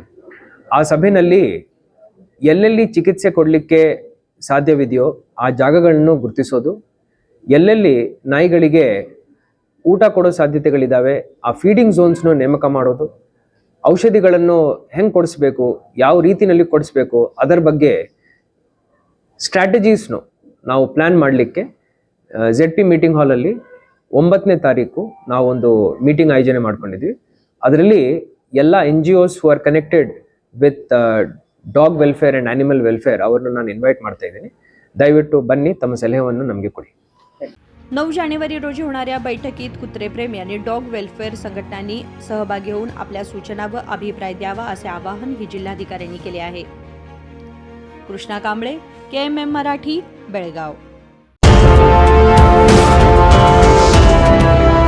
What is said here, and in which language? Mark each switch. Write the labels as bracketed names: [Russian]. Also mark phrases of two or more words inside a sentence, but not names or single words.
[Kannada] ಆ ಸಭೆಯಲ್ಲಿ ಎಲ್ಲೆಲ್ಲಿ ಚಿಕಿತ್ಸೆ ಕೊಡಲಿಕ್ಕೆ ಸಾಧ್ಯವಿದೆಯೋ ಆ ಜಾಗಗಳನ್ನು ಗುರುತಿಸೋದು, ಎಲ್ಲೆಲ್ಲಿ ನಾಯಿಗಳಿಗೆ ಊಟ ಕೊಡೋ ಸಾಧ್ಯತೆಗಳಿದ್ದಾವೆ ಆ [English] feeding zones [Kannada] ನೇಮಕ ಮಾಡೋದು, ಔಷಧಿಗಳನ್ನು ಹೆಂಗೆ ಕೊಡಿಸ್ಬೇಕು, ಯಾವ ರೀತಿಯಲ್ಲಿ ಕೊಡಿಸ್ಬೇಕು ಅದರ ಬಗ್ಗೆ ಸ್ಟ್ರಾಟಜೀಸ್ನು ನಾವು ಪ್ಲ್ಯಾನ್ ಮಾಡಲಿಕ್ಕೆ ZP [English] meeting hall [Kannada] 9ನೇ ತಾರೀಕು ನಾವೊಂದು ಮೀಟಿಂಗ್ ಆಯೋಜನೆ ಮಾಡ್ಕೊಂಡಿದ್ವಿ। ಅದರಲ್ಲಿ ಎಲ್ಲ [English] NGOs who are connected with dog welfare and animal welfare [Kannada] ಅವರನ್ನು ನಾನು ಇನ್ವೈಟ್ ಮಾಡ್ತಾ ಇದ್ದೀನಿ। ದಯವಿಟ್ಟು ಬನ್ನಿ, ತಮ್ಮ ಸಲಹೆಯನ್ನು ನಮಗೆ ಕೊಡಿ। [Marathi] 9 जानेवारी रोजी होणाऱ्या बैठकीत कुत्रेप्रेमी आणि [English] dog welfare [Marathi] संघटनांनी सहभागी होऊन आपल्या सूचना व अभिप्राय द्यावा असे आवाहन ही जिल्हाधिकाऱ्यांनी केले आहे। कृष्णा कांबळे, KMM मराठी, बेळगाव।